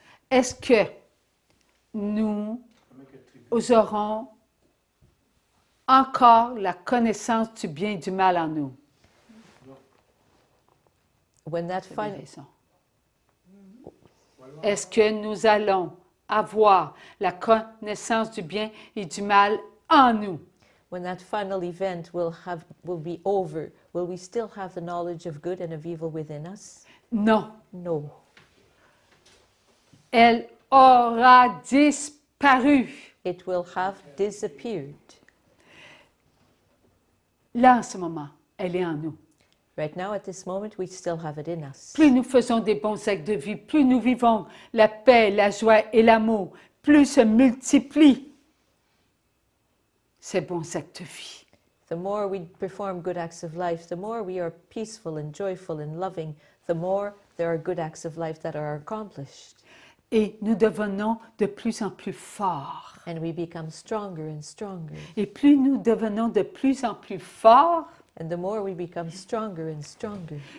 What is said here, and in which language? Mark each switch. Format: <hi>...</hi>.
<fr>est-ce que nous aurons encore la connaissance du bien et du mal en nous?</fr> <en>When that final,</en> <fr>est-ce que nous allons avoir la connaissance du bien et du mal en nous?</fr> <en>When that final event will be over, will we still have the knowledge of good and of evil within us?</en> <fr>Non.</fr> <en>No.</en> <fr>Elle aura disparu.</fr> <en>It will have disappeared.</en> <fr>Là, en ce moment, elle est en nous.</fr> <en>Right now, at this moment, we still have it in us.</en> <fr>Plus nous faisons des bons actes de vie, plus nous vivons la paix, la joie et l'amour, plus se multiplient ces bons actes de vie.</fr> <en>The more we perform good acts of life, the more we are peaceful and joyful and loving, the more there are good acts of life that are accomplished.</en> <fr>Et nous devenons de plus en plus forts.</fr> <en>And we become stronger and stronger.</en> <fr>Et plus nous devenons de plus en plus forts,</fr> <en>and the more we become stronger and stronger,</en>